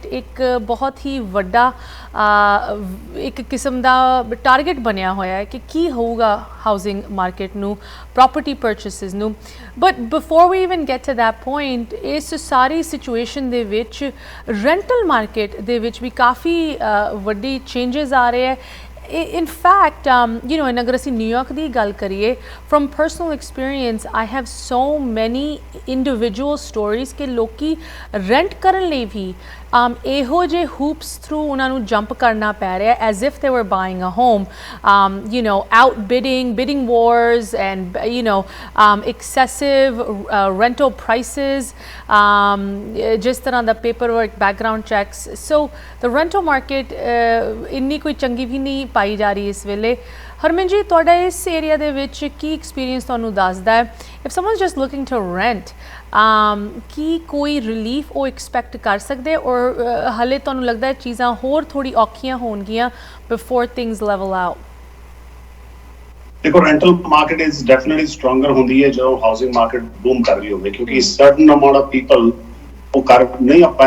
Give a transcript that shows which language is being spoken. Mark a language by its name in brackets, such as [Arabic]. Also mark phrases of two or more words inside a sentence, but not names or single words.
[Punjabi] ਇੱਕ ਬਹੁਤ ਹੀ ਵੱਡਾ ਇੱਕ ਕਿਸਮ ਦਾ ਟਾਰਗੇਟ ਬਣਿਆ ਹੋਇਆ ਹੈ ਕਿ ਕੀ ਹੋਊਗਾ [English] housing market [Punjabi] ਨੂੰ [English] property purchases [Punjabi] ਨੂੰ ਬਟ [English] before we even get to that point [Punjabi] ਇਸ ਸਾਰੀ ਸਿਚੁਏਸ਼ਨ ਦੇ ਵਿੱਚ [English] rental market [Punjabi] ਦੇ ਵਿੱਚ ਵੀ ਕਾਫੀ ਵੱਡੀ ਚੇਂਜਸ ਆ ਰਹੇ ਹੈ [English] in fact [Punjabi] ਅਗਰ ਅਸੀਂ ਨਿਊਯਾਰਕ ਦੀ ਗੱਲ ਕਰੀਏ [English] from personal experience I have so many individual stories [Punjabi] ਕਿ ਲੋਕੀ ਰੈਂਟ ਕਰਨ ਲਈ ਵੀ ਇਹੋ ਜਿਹੇ [English] hoops through [Punjabi] ਉਹਨਾਂ ਨੂੰ ਜੰਪ ਕਰਨਾ ਪੈ ਰਿਹਾ [English] as if they were buying a home bidding wars and excessive rental prices [Punjabi] ਜਿਸ ਤਰ੍ਹਾਂ ਦਾ [English] paperwork background checks so the rental market [Punjabi] ਇੰਨੀ ਕੋਈ ਚੰਗੀ ਵੀ ਨਹੀਂ ਪਾਈ ਜਾ ਰਹੀ ਇਸ ਵੇਲੇ ਹਰਮਨ ਜੀ ਤੁਹਾਡਾ ਇਸ ਏਰੀਆ ਦੇ ਵਿੱਚ ਕੀ ਐਕਸਪੀਰੀਅੰਸ ਤੁਹਾਨੂੰ ਦੱਸਦਾ ਹੈ [English] if someone's just looking to rent [Punjabi] ਕੀ ਕੋਈ ਰਿਲੀਫ ਉਹ ਐਕਸਪੈਕਟ ਕਰ ਸਕਦੇ ਔਰ ਹਲੇ ਤੁਹਾਨੂੰ ਲੱਗਦਾ ਹੈ ਚੀਜ਼ਾਂ ਹੋਰ ਥੋੜੀ ਔਖੀਆਂ ਹੋਣਗੀਆਂ [English] before things level out ਦੇਖੋ rental market is definitely stronger [Punjabi] ਹੁੰਦੀ ਹੈ ਜਦੋਂ [English] housing market boom [Punjabi] ਕਰ ਰਹੀ ਹੋਵੇ ਕਿਉਂਕਿ [English] certain amount of people [Punjabi] ਉਹ ਕਰ ਨਹੀਂ [English] ਅਪਲਾਈ